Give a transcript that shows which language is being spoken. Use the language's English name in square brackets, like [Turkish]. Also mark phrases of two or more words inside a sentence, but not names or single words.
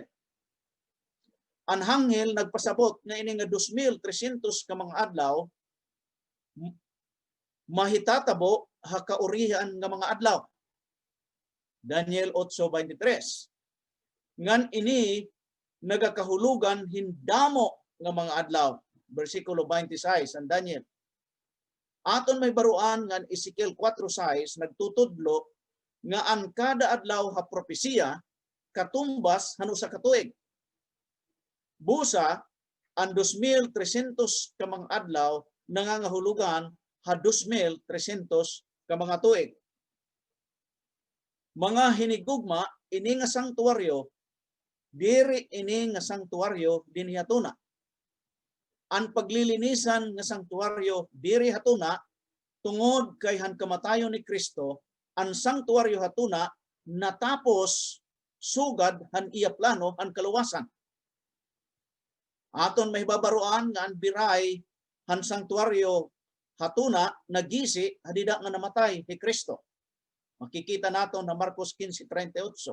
[Waray] Ang anghel nagpasabot nga ini nga 2,300 ka mga adlaw mahitatabo ha kaurihan nga mga adlaw. Daniel 8:23. Ngan ini nagakahulugan hindamo nga mga adlaw. Versikulo 26 ang Daniel. Aton may baruan nga Ezekiel 4:6 nagtutudlo nga ang kada adlaw ha propesiya katumbas hanu sa katuig. Busa ang 2,300 ka mga adlaw nangangahulugan ha 2,300 ka mga tuig. Mga hinigugma ini nga sanktuaryo diri ini nga sanktuaryo dinhi hatuna. Ang paglilinisan nga sanktuaryo diri hatuna tungod kay han kamatayon ni Kristo, ang sanktuaryo hatuna natapos sugad han iya plano han kaluwasan. Aton may babaruan nga ang biray han sanktuaryo hatuna nagisi hadida nga namatay ni Kristo. Makikita naton na Marcos 15:38.